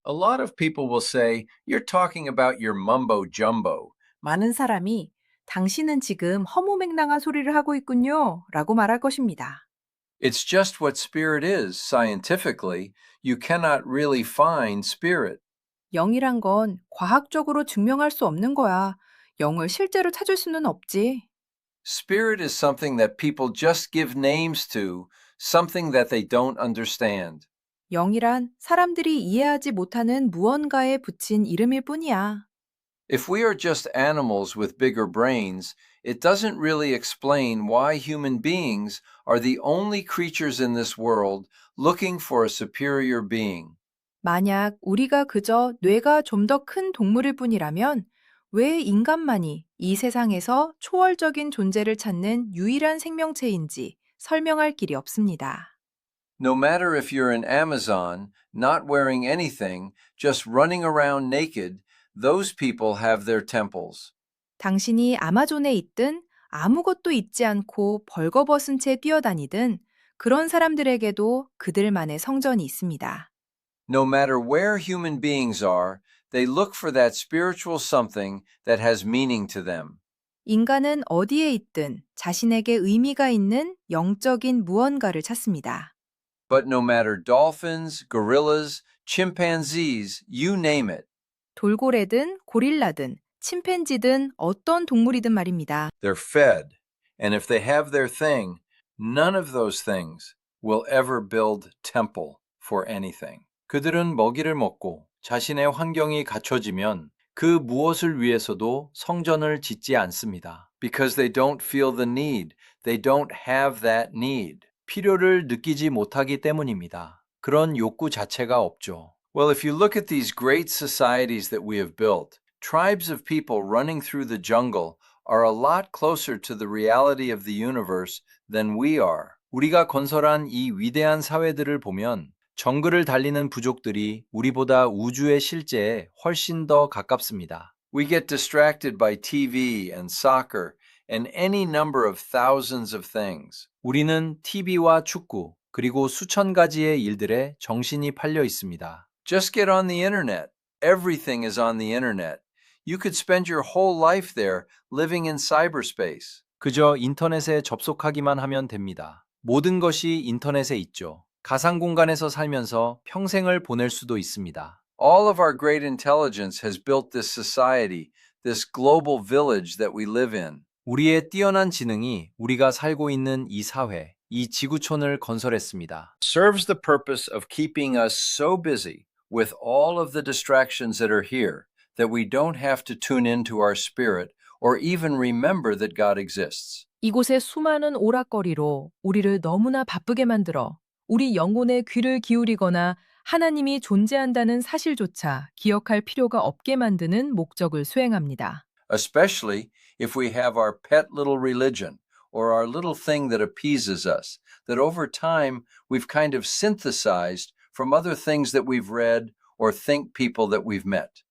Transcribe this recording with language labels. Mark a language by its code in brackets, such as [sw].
[en] A lot of people will say, "You're talking about your mumbo jumbo." [ko] 많은 사람이 당신은 지금 허무맹랑한 소리를 하고 있군요. 라고 말할 것입니다. [en] It's just what spirit is, scientifically. You cannot really find spirit. [ko] 영이란 건 과학적으로 증명할 수 없는 거야. 영을 실제로 찾을 수는 없지. [en] Spirit is something that people just give names to, something that they don't understand. [ko] 영이란 사람들이 이해하지 못하는 무언가에 붙인 이름일 뿐이야. [en] If we are just animals with bigger brains, it doesn't really explain why human beings are the only creatures in this world looking for a superior being. [ko] 만약 우리가 그저 뇌가 좀 더 큰 동물일 뿐이라면 왜 인간만이 이 세상에서 초월적인 존재를 찾는 유일한 생명체인지 설명할 길이 없습니다. [en] No matter if you're an Amazon, not wearing anything, just running around naked, those people have their temples. [ko] 당신이 아마존에 있든 아무것도 잊지 않고 벌거벗은 채 뛰어다니든 그런 사람들에게도 그들만의 성전이 있습니다. [en] No matter where human beings are, they look for that spiritual something that has meaning to them. [ko] 인간은 어디에 있든 자신에게 의미가 있는 영적인 무언가를 찾습니다. [en] But no matter dolphins, gorillas, chimpanzees, you name it, [ko] 돌고래든 고릴라든 침팬지든 어떤 동물이든 말입니다. [en] they're fed. And if they have their thing, none of those things will ever build temple for anything. [ko] 그들은 먹이를 먹고 자신의 환경이 갖춰지면 그 무엇을 위해서도 성전을 짓지 않습니다. [en] Because they don't feel the need. They don't have that need. [ko] 필요를 느끼지 못하기 때문입니다. 그런 욕구 자체가 없죠. [en] Well, if you look at these great societies that we have built, tribes of people running through the jungle are a lot closer to the reality of the universe than we are. [ko] 우리가 건설한 이 위대한 사회들을 보면 정글을 달리는 부족들이 우리보다 우주의 실제에 훨씬 더 가깝습니다. [en] We get distracted by TV and soccer and any number of thousands of things. [ko] 우리는 TV와 축구, 그리고 수천 가지의 일들에 정신이 팔려 있습니다. [en] Just get on the internet. Everything is on the internet. You could spend your whole life there living in cyberspace. [ko] 그저 인터넷에 접속하기만 하면 됩니다. 모든 것이 인터넷에 있죠. 가상 공간에서 살면서 평생을 보낼 수도 있습니다. [en] All of our great intelligence has built this society, this global village that we live in. [ko] 우리의 뛰어난 지능이 우리가 살고 있는 이 사회, 이 지구촌을 건설했습니다. [en] Serves the purpose of keeping us so busy with all of the distractions that are here that we don't have to tune into our spirit or even remember that God exists. [ko] 이곳의 수많은 오락거리로 우리를 너무나 바쁘게 만들어 우리 영혼의 귀를 기울이거나 하나님이 존재한다는 사실조차 기억할 필요가 없게 만드는 목적을 수행합니다. [en] Especially if we have our pet little religion or our little thing that appeases us, that over time we've kind of synthesized from other things that we've read or think people that we've met.